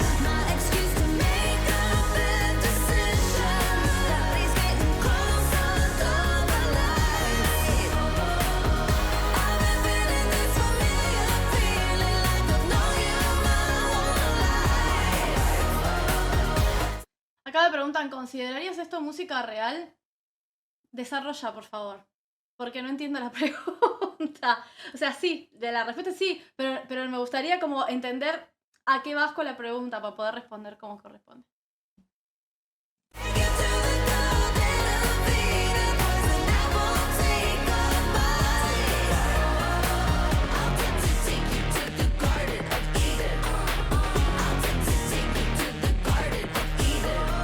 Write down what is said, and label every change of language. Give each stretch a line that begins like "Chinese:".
English: My excuse to make a bad decision. Body's getting close under the lights. I've been feeling this familiar feeling like I've known you my whole life.
Spanish: Acá me preguntan, ¿considerarías esto música real? Desarrolla, por favor. Porque no entiendo la pregunta. O sea, sí, de la respuesta sí, pero me gustaría como entender a qué vas con la pregunta para poder responder como corresponde.
English: Take you to the Garden of Eden, poison apple, take a bite. I'll take you to the Garden of Eden. I'll take you to the Garden of Eden.